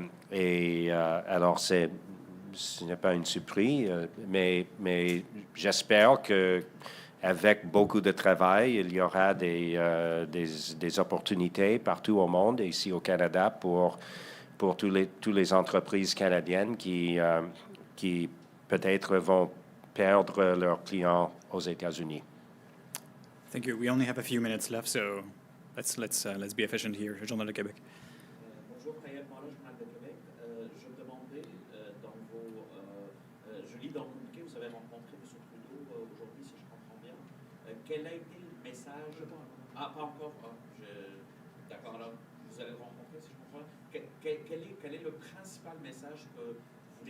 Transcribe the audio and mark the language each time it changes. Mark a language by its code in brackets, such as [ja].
[fr] Alors, ce n'est pas une surprise, mais j'espère que avec beaucoup de travail, il y aura des opportunités partout au monde et ici au Canada pour toutes les entreprises canadiennes qui peut-être vont perdre leurs clients aux États-Unis. [en] Thank you. We only have a few minutes left, so let's be efficient here. [fr] Journal de Québec. Bonjour, Rayel Morin, Journal de Québec. Je me demandais, je lis dans le communiqué, vous avez rencontré M. Bruno aujourd'hui, si je comprends bien. Quel a été le message? Ah, pas encore. D'accord, alors vous allez le rencontrer, si je comprends bien. Quel est le principal message que vous